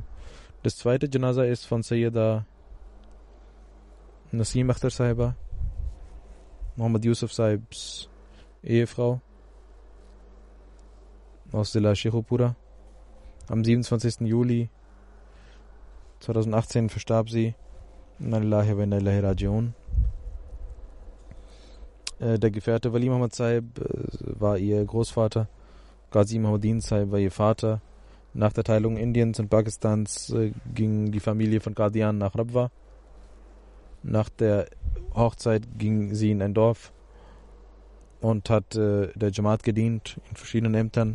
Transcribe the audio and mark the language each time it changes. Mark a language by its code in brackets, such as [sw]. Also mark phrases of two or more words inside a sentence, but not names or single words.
[de] Das zweite Janaza ist von Sayyida Nasim Akhtar Sahiba, Muhammad Yusuf Sahibs Ehefrau aus Zilla Sheikhupura. Am 27. Juli 2018 verstarb sie. [ar] إنا لله وإنا إليه راجعون. [de] Der Gefährte Wali Muhammad Sahib war ihr Großvater. Ghazi Muhammadin Sahib war ihr Vater. Nach der Teilung Indiens und Pakistans ging die Familie von Qadian nach Rabwa. Nach der Hochzeit ging sie in ein Dorf und hat der Jamaat gedient in verschiedenen Ämtern.